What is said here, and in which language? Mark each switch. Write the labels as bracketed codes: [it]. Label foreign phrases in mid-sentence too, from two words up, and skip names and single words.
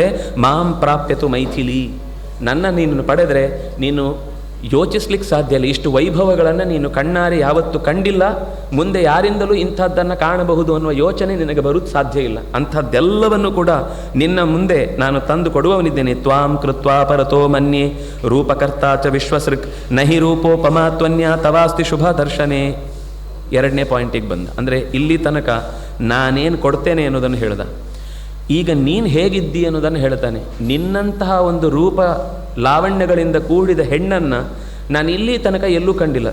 [sa] ಮಾಂ ಪ್ರಾಪ್ಯತು ಮೈಥಿಲಿ, [kn] ನೀನು ಪಡೆದರೆ ನೀನು ಯೋಚಿಸ್ಲಿಕ್ಕೆ ಸಾಧ್ಯ ಇಲ್ಲ. ಇಷ್ಟು ವೈಭವಗಳನ್ನು ನೀನು ಕಣ್ಣಾರೆ ಯಾವತ್ತೂ ಕಂಡಿಲ್ಲ, ಮುಂದೆ ಯಾರಿಂದಲೂ ಇಂಥದ್ದನ್ನು ಕಾಣಬಹುದು ಅನ್ನುವ ಯೋಚನೆ ನಿನಗೆ ಬರುವುದು ಸಾಧ್ಯ ಇಲ್ಲ. ಅಂಥದ್ದೆಲ್ಲವನ್ನು ಕೂಡ ನಿನ್ನ ಮುಂದೆ ನಾನು ತಂದು ಕೊಡುವವನಿದ್ದೇನೆ. [sa] ತ್ವಾಂ ಕೃತ್ವಾ ಪರತೋ ಮನ್ಯೆ ರೂಪಕರ್ತಾ ಚ ವಿಶ್ವಸೃಕ್ ನಹಿ ರೂಪೋಪಮಾತ್ವನ್ಯ ತವಾಸ್ತಿ ಶುಭ ದರ್ಶನೆ. [kn] 2ನೇ ಪಾಯಿಂಟಿಗೆ ಬಂದ. ಅಂದರೆ ಇಲ್ಲಿ ತನಕ ನಾನೇನು ಕೊಡ್ತೇನೆ ಅನ್ನೋದನ್ನು ಹೇಳ್ದ. ಈಗ ನೀನು ಹೇಗಿದ್ದಿ ಅನ್ನೋದನ್ನು ಹೇಳ್ತಾನೆ. ನಿನ್ನಂತಹ ಒಂದು ರೂಪ ಲಾವಣ್ಯಗಳಿಂದ ಕೂಡಿದ ಹೆಣ್ಣನ್ನು ನಾನು ಇಲ್ಲಿ ತನಕ ಎಲ್ಲೂ ಕಂಡಿಲ್ಲ.